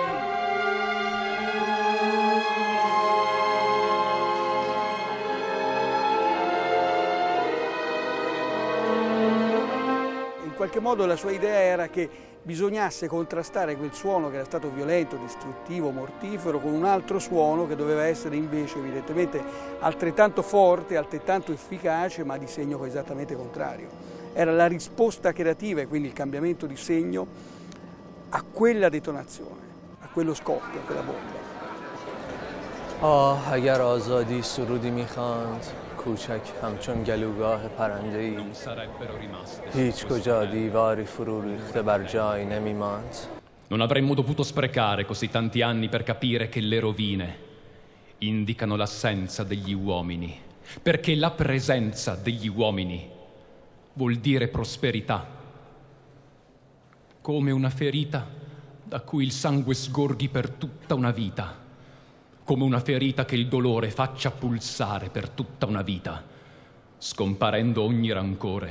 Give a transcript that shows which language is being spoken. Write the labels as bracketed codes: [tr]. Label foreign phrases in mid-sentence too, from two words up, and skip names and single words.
[it] In qualche modo la sua idea era che bisognasse contrastare quel suono che era stato violento, distruttivo, mortifero, con un altro suono che doveva essere invece evidentemente altrettanto forte, altrettanto efficace, ma di segno esattamente contrario. Era la risposta creativa e quindi il cambiamento di segno a quella detonazione, a quello scoppio, a quella bomba. [fa] اگر آزادی سرودی میخواند کوچک همچون گلوگاه پرنده‌ای هیچ کجا دیواری فرو ریخته بر جای نمیماند. [it] Non avremmo dovuto sprecare così tanti anni per capire che le rovine indicano l'assenza degli uomini, perché la presenza degli uomini vuol dire prosperità, come una ferita da cui il sangue sgorghi per tutta una vita, come una ferita che il dolore faccia pulsare per tutta una vita, scomparendo ogni rancore.